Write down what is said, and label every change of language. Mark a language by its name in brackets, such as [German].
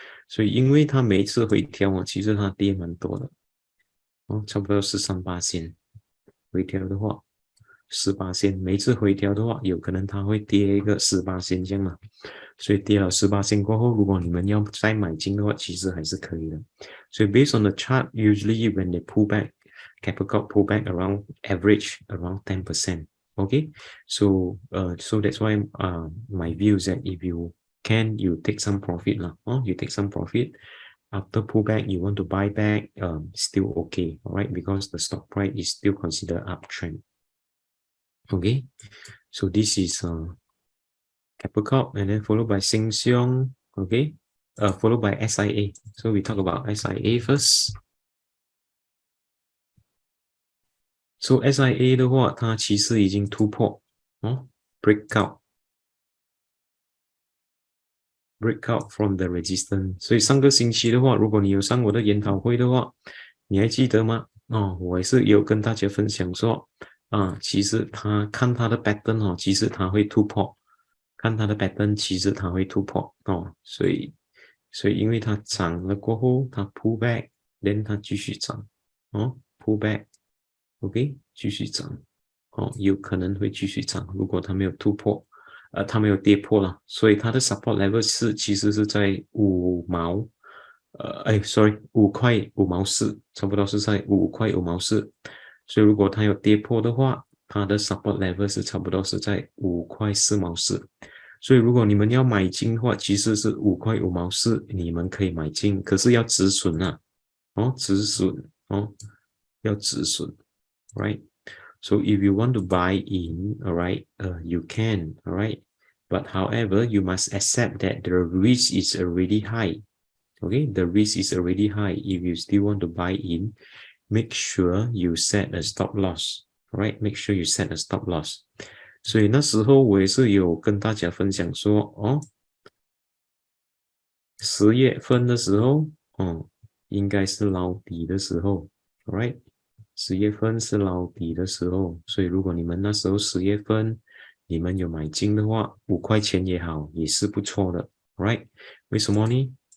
[Chinese] 所以因为它每一次回调其实它跌蛮多的差不多13%回调的话10%，每一次回调的话，有可能它会跌一个10%这样嘛。所以跌了10%过后，如果你们要再买进的话，其实还是可以的。所以 [English] based on the chart, usually when they pull back.Keppel Corp pull back around average around 10%. Okay, so that's why my view is that if you can, you take some profit you take some profit. After pullback, you want to buy back, still okay, all right, because the stock price is still considered uptrend. Okay, so this is Keppel Corp, and then followed by Siong, okay, followed by SIA. So we talk about SIA first. [Chinese] So SIA 的话，它其实已经突破 [English] breakout from the resistance。 [Chinese] 所以上个星期的话，如果你有上我的研讨会的话，你还记得吗？我也是有跟大家分享说其实看它的 pattern 其实它会突破，看它的 pattern 其实它会突破所以因为它涨了过后，它 pull back， [English] then [Chinese] 它继续涨pull back。OK， 继续涨有可能会继续涨，如果它没有突破它没有跌破了，所以它的 support level 其实是在5毛5块5毛4，差不多是在5块5毛4，所以如果它有跌破的话，它的 support level 是差不多是在5块4毛4，所以如果你们要买进的话，其实是5块5毛4，你们可以买进，可是要止损止损要止损，right? [English] So if you want to buy in, alright, you can, alright. But however, you must accept that the risk is already high. Okay, the risk is already high. If you still want to buy in, make sure you set a stop loss. Alright, make sure you set a stop loss. [Chinese] 所以那时候我也是有跟大家分享说 10月份的时候，应该是捞底的时候 ，right？ 10月份是捞底的时候，所以如果你们那时候10月份你们有买进的话，5块钱也好，也是不错的 ，right？ 为什么呢？